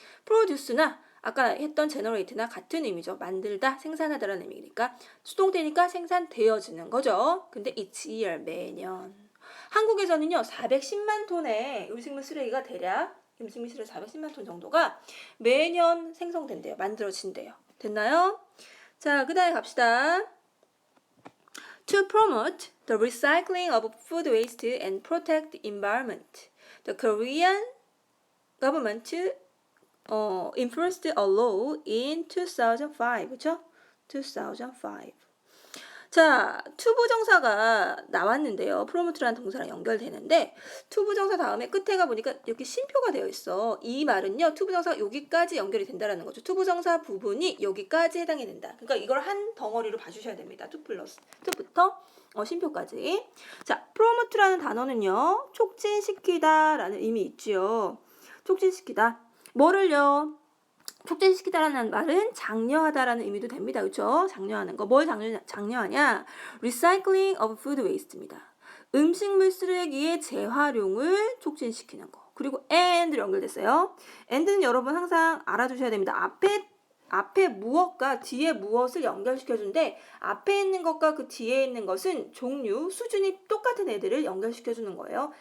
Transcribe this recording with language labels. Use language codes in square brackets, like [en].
[ko] produce나 아까 했던 generate나 같은 의미죠. 만들다, 생산하다라는 의미니까 수동태니까 생산되어지는 거죠. 근데 each year 매년 한국에서는요 410만 톤의 음식물 쓰레기가 대략 음식물 쓰레기 410만 톤 정도가 매년 생성된대요. 만들어진대요. 됐나요? 자, 그 다음에 갑시다. [en] To promote the recycling of food waste and protect the environment, the Korean government enforced a law in 2005. [ko] 그렇죠? 2005. 자, to 부정사가 나왔는데요. promote라는 동사랑 연결되는데 to 부정사 다음에 끝에 가 보니까 이렇게 쉼표가 되어 있어. 이 말은요. to 부정사가 여기까지 연결이 된다라는 거죠. to 부정사 부분이 여기까지 해당이 된다. 그러니까 이걸 한 덩어리로 봐주셔야 됩니다. to 플러스 to부터 쉼표까지. 자, promote라는 단어는요. 촉진시키다라는 의미 있지요. 촉진시키다. 뭐를요? 촉진시키다라는 말은 장려하다라는 의미도 됩니다. 그렇죠? 장려하는 거. 뭘 장려하냐? [en] Recycling of food waste 입니다. [ko] 음식물 쓰레기의 재활용을 촉진시키는 거. 그리고 and 연결됐어요. and는 여러분 항상 알아두셔야 됩니다. 앞에 무엇과 뒤에 무엇을 연결시켜주는데 앞에 있는 것과 그 뒤에 있는 것은 종류, 수준이 똑같은 애들을 연결시켜주는 거예요.